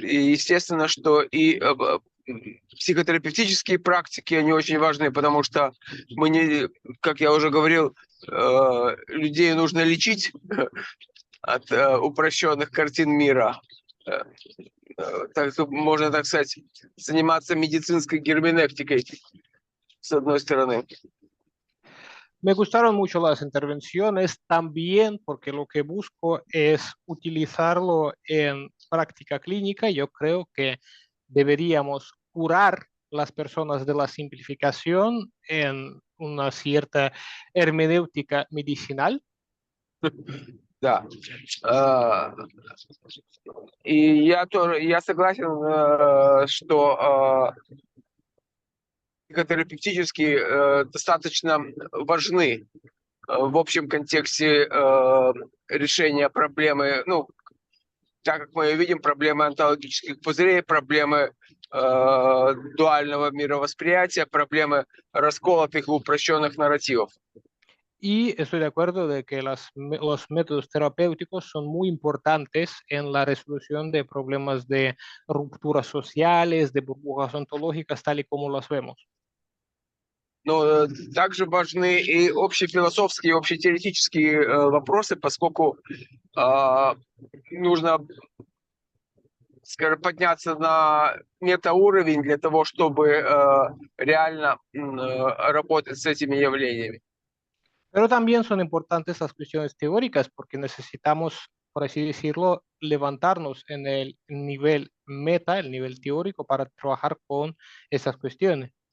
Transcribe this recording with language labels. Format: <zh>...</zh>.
<ru>И естественно, что и психотерапевтические практики, они очень важны, потому что мы не, как я уже говорил, людей нужно лечить от упрощенных картин мира. Так, можно, так сказать, заниматься медицинской герменевтикой, с одной стороны.</ru> <es>Me gustaron mucho las intervenciones también porque lo que busco es utilizarlo en práctica clínica. Yo creo que deberíamos curar las personas de la simplificación en una cierta hermenéutica medicinal.</es> <ru>Да. И я согласен, что психотерапевтически достаточно важны в общем контексте решения проблемы, ну, так как мы видим, проблемы онтологических пузырей, проблемы дуального мировосприятия, проблемы расколотых и упрощенных нарративов.</ru> <es>Y estoy de acuerdo de que los métodos terapéuticos son muy importantes en la resolución de problemas de rupturas sociales, de burbujas ontológicas, tal y como las vemos.</es> <ru>Но также важны и общефилософские, общетеоретические вопросы, поскольку нужно, скажем, подняться на метауровень для того, чтобы реально работать с этими явлениями.</ru> <es>Pero también son importantes las cuestiones teóricas porque necesitamos, por así decirlo, levantarnos en el nivel meta, el nivel teórico, para trabajar con esas cuestiones.</es>